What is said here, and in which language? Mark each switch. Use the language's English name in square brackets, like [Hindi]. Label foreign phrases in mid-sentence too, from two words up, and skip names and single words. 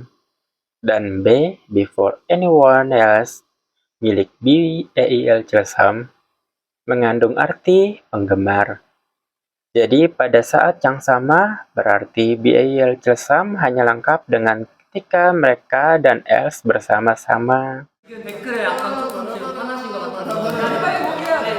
[English] Dan B, Before Anyone Else, [Indonesian] milik BAL Chilsam, mengandung arti penggemar. Jadi pada saat yang sama, berarti BAL Chilsam hanya lengkap dengan ketika mereka dan Else bersama-sama. [Korean] 댓글에 약간 조금 지금 화나신 것 같아서 빨리 공개해야 돼.